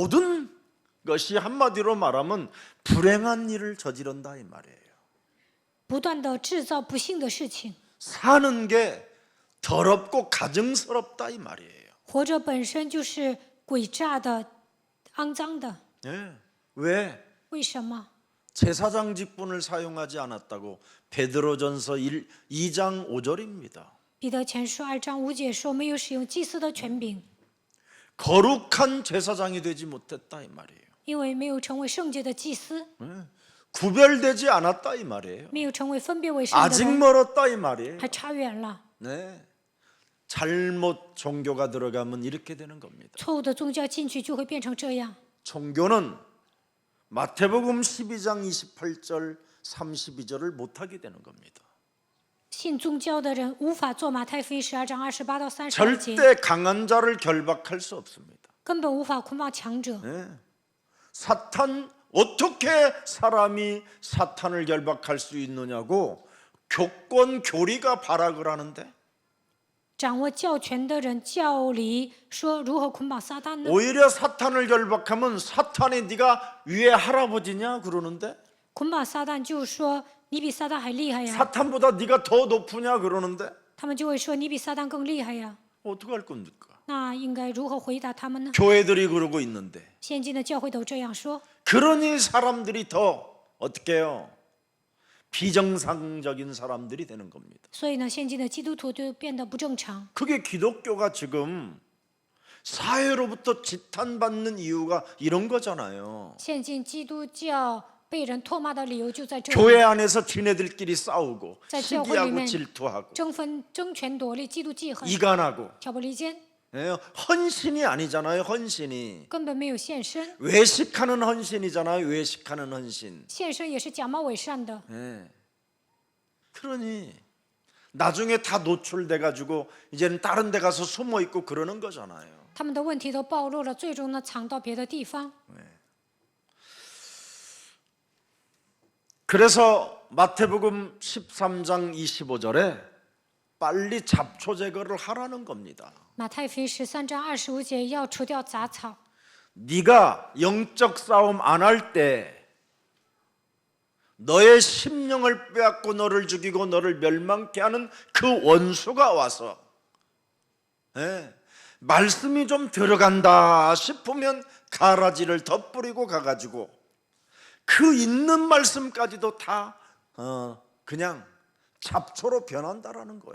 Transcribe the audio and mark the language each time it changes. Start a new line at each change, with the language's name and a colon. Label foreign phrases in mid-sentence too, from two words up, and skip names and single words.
Korean: 모든 것이 한마디로 말하면 불행한 일을 저지른다 이 말이에요.
Chinese: 不断的制造不幸的事情，
Korean: 사는 게 더럽고 가증스럽다 이 말이에요.
Chinese: 活着本身就是诡诈的、肮脏的。
Korean: 왜?
Chinese: 为什么？
Korean: 제사장 직분을 사용하지 않았다고 베드로전서 2장 5절입니다.
Chinese: 彼得前书2章5节说，没有使用祭司的权柄，
Korean: 거룩한 제사장이 되지 못했다 이 말이에요.
Chinese: 因为没有成为圣洁的祭司，
Korean: 구별되지 않았다 이 말이에요.
Chinese: 没有成为分别为圣的
Korean: 아직
Chinese: 人，
Korean: 멀었다 이 말이에요.
Chinese: 还差远了。
Korean: 네. 잘못 종교가 들어가면 이렇게 되는 겁니다.
Chinese: 错误的宗教进去就会变成这样。
Korean: 종교는 마태복음 12장 28절 32절을 못하게 되는 겁니다.
Chinese: 信宗教的人无法做马太福音12章28到32节，
Korean: 절대 강한 자를 결박할 수 없습니다.
Chinese: 根本无法捆绑强者。
Korean: 사탄 어떻게 사람이 사탄을 결박할 수 있느냐고 교권 교리가 발악을 하는데
Chinese: 掌握教权的人教理说如何捆绑撒旦呢？
Korean: 오히려 사탄을 결박하면 사탄이 네가 위에 할아버지냐 그러는데
Chinese: 捆绑撒旦就说你比撒旦还厉害呀，
Korean: 사탄보다 네가 더 높으냐 그러는데
Chinese: 他们就会说你比撒旦更厉害呀。
Korean: 어떻게 할 겁니까?
Chinese: 那应该如何回答他们呢？
Korean: 교회들이 그러고 있는데
Chinese: 现今的教会都这样说，
Korean: 그러니 사람들이 더 어떻게 해요? 비정상적인 사람들이 되는 겁니다.
Chinese: 所以呢，现今的基督徒就变得不正常。
Korean: 그게 기독교가 지금 사회로부터 지탄받는 이유가 이런 거잖아요.
Chinese: 现今基督教被人唾骂的理由就在这里，
Korean: 교회 안에서 지네들끼리 싸우고
Chinese: 在教会里
Korean: 시기하고
Chinese: 面
Korean: 질투하고
Chinese: 争权夺利、嫉妒忌恨、
Korean: 이간하고
Chinese: 挑拨离间，
Korean: 예, 헌신이 아니잖아요. 헌신이
Chinese: 根本没有献身，
Korean: 외식하는 헌신이잖아요. 외식하는 헌신.
Chinese: 献身也是假冒伪善的。
Korean: 예. 그러니 나중에 다 노출돼 가지고 이제는 다른 데 가서 숨어 있고 그러는 거잖아요.
Chinese: 他们的问题都暴露了，最终呢藏到别的地方。
Korean: 그래서 마태복음 13장 25절에 빨리 잡초 제거를 하라는 겁니다.
Chinese: 马太福音13章25节要除掉杂草。
Korean: 네가 영적 싸움 안 할 때 너의 심령을 빼앗고 너를 죽이고 너를 멸망케 하는 그 원수가 와서 예, 말씀이 좀 들어간다 싶으면 가라지를 덧뿌리고 가가지고 그 있는 말씀까지도 다 그냥 잡초로 변한다라는 거예요.